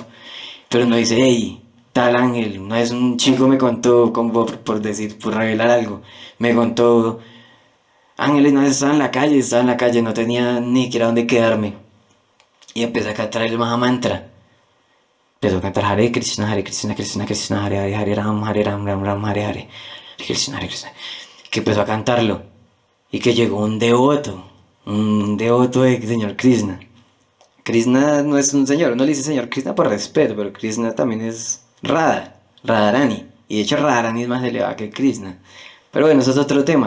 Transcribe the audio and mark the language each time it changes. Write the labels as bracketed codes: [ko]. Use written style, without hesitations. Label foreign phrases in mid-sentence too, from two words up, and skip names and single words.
[es] Pero uno dice, hey, tal Ángel. Una vez un chico me contó, como por revelar algo, me contó, Ángel una vez estaba en la calle, no tenía ni siquiera dónde quedarme. Y empecé a cantar el Mahamantra. Empezó a cantar [sa] हरे कृष्ण, कृष्ण कृष्ण, हरे राम, राम राम, हरे हरे कृष्ण, हरे कृष्ण. [es] Que empezó a cantarlo. y que llegó un devoto del señor Krishna. Krishna no es un señor, uno le dice señor Krishna por respeto, pero Krishna también es Radharani. Y de hecho Radharani es más elevada que Krishna. Pero bueno, eso es otro tema.